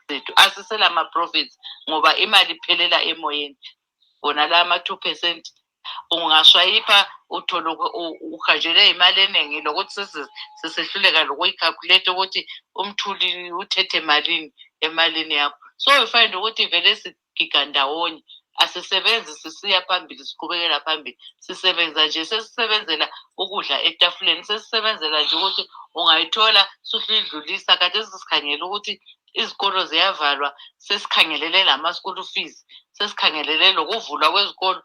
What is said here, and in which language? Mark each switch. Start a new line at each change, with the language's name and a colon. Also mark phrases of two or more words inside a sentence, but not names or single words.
North Ndebele: Asisela ama-profits ngoba imali iphelela emoyeni. Bona la ama-2% ungaswayipha uthola uhanjelwe imali eningi lokuthi sesehluleka lokuyicalculate ukuthi umthuli uthethe malini emalini yakho.
English: So we find
North Ndebele: ukuthi vele sigiga ndawonye, asisebenzi sisiya phambili siqhubekela phambili. Sisebenza nje sesisebenzela ukudla etafuleni, sesisebenzela nje ukuthi ungayithola suhlidlulisa. Kade sisikhangela ukuthi izikolo ziyavalwa, sesikhangelele lama-school fees, sesikhangelele lokuvulwa kwezikolo.